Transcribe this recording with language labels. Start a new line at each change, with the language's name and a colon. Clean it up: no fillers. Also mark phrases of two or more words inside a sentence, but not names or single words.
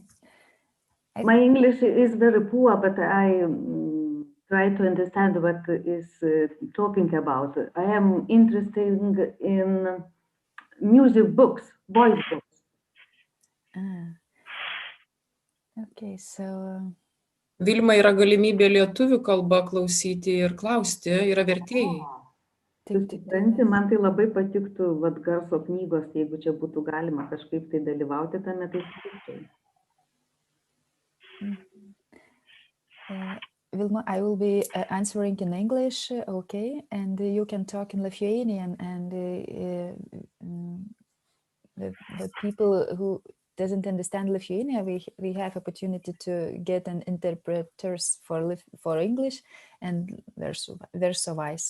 English: My English is very poor, but I try to understand what is talking about. I am interested in music books, voice books. Okay, so
Lithuanian: Vilma, yra galimybė lietuvių kalbą klausyti ir klausti, yra vertėjai. Tu supranti, man tai labai patiktų vat, garso knygos, jeigu čia būtų galima kažkaip tai dalyvauti tame, tai sutikčiau. Vilma,
English: I will be answering in English, okay, and you can talk in Lithuanian, and the people who doesn't understand Lithuania, we have opportunity to get an interpreters for English, and verse vice.